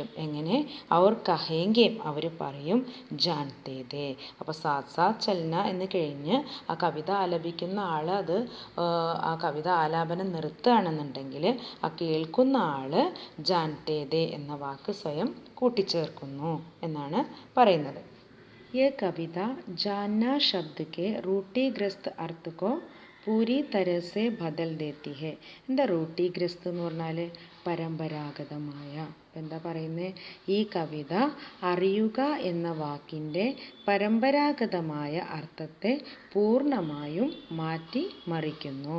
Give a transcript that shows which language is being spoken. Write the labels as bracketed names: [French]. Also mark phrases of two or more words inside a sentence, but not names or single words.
[Malayalam] എങ്ങനെ? അവർ കഹേങ്കേം, അവർ പറയും, [Hindi] जानते दे. [Malayalam] അപ്പോൾ [Hindi] साथ साथ चलना [Malayalam] എന്ന് കഴിഞ്ഞ് ആ കവിത ആലപിക്കുന്ന ആൾ ആ കവിത ആലാപനം നിർത്തുകയാണെന്നുണ്ടെങ്കിൽ ആ കേൾക്കുന്ന ആൾ [Hindi] जानते दे [Malayalam] എന്ന വാക്ക് സ്വയം കൂട്ടിച്ചേർക്കുന്നു എന്നാണ് പറയുന്നത്. [Hindi] ये कविता जानना शब्द के रूढ़िग्रस्त अर्थ को पूरी तरह से बदल देती है. [Malayalam] എന്താ റൂട്ടിഗ്രസ്ത് എന്ന് പറഞ്ഞാൽ? പരമ്പരാഗതമായ. എന്താ പറയുന്നത്? ഈ കവിത അറിയുക എന്ന വാക്കിൻ്റെ പരമ്പരാഗതമായ അർത്ഥത്തെ പൂർണ്ണമായും മാറ്റി മറിക്കുന്നു.